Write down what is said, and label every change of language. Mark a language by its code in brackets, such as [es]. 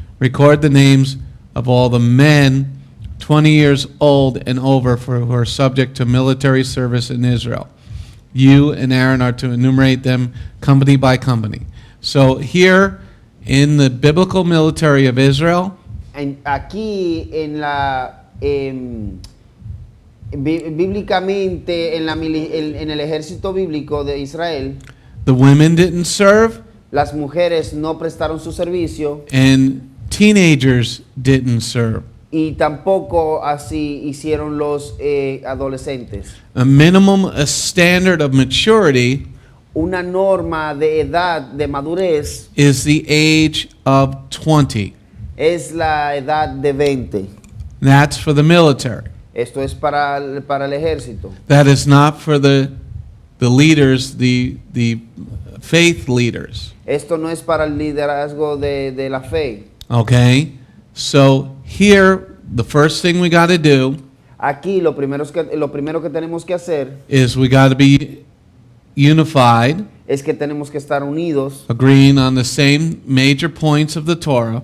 [en] Record the names of all the men 20 years old and over who are subject to military service in Israel. You and Aaron are to enumerate them company by company. So here in the biblical military of Israel, [es] Aquí en bíblicamente en el ejército bíblico de Israel, [en] the women didn't serve [es] las mujeres no prestaron su servicio [en] and teenagers didn't serve. [es] Y tampoco así hicieron los adolescentes. [en] A minimum, a standard of maturity [es] Una norma de edad de madurez [en] is the age of 20. [es] es la edad de 20. [en] That's for the military. [es] Esto es para el ejército. [en] That is not for the leaders, the faith leaders. [es] Esto no es para el liderazgo de la fe. [en] Okay? So here, the first thing we got to do [es] Aquí lo primero que tenemos que hacer [en] is we got to be unified, [es] es que tenemos que estar unidos, [en] agreeing on the same major points of the Torah,